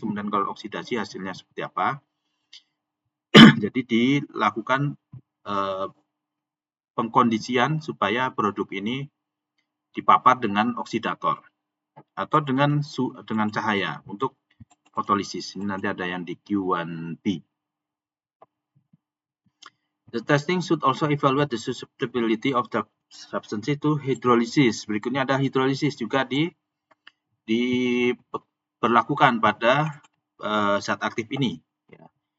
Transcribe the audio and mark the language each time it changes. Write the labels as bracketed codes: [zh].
[id] Kemudian kalau oksidasi hasilnya seperti apa. Jadi dilakukan pengkondisian supaya produk ini dipapar dengan oksidator atau dengan cahaya untuk fotolisis. Ini nanti ada yang di Q1B. [en] The testing should also evaluate the susceptibility of the substance to hydrolysis. [id] Berikutnya ada hidrolisis juga diberlakukan pada zat aktif ini. Ya.